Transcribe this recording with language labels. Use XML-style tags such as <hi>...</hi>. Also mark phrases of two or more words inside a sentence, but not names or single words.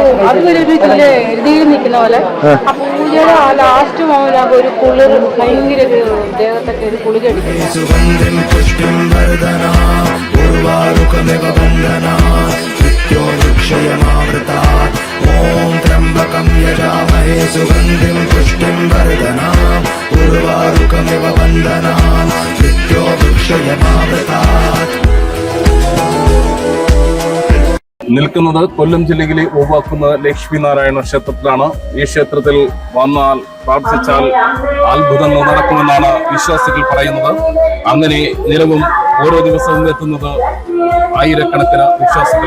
<sa>सुगन्धिं पुष्टिं वर्धनाम् उर्वारुकमिव बन्धनात् मृत्यो वृक्षयमामृतात् ॐ त्र्यम्बकं यजामहे सुगन्धिं पुष्टिं वर्धनात् उर्वारुकमिव बन्धनात् मृत्यो वृक्षयमामृतात्.</sa> <ml>നിൽക്കുന്നത് കൊല്ലം ജില്ലയിലെ ഓവാക്കുന്ന ലക്ഷ്മിനാരായണ ക്ഷേത്രത്തിലാണ്. ഈ ക്ഷേത്രത്തിൽ വന്നാൽ പ്രാർത്ഥിച്ചാൽ അത്ഭുതങ്ങൾ നടക്കുമെന്നാണ് വിശ്വാസികൾ പറയുന്നത്. അങ്ങനെ നിലവും ഓരോ ദിവസവും എത്തുന്നത് ആയിരക്കണക്കിന് വിശ്വാസികൾ.</ml>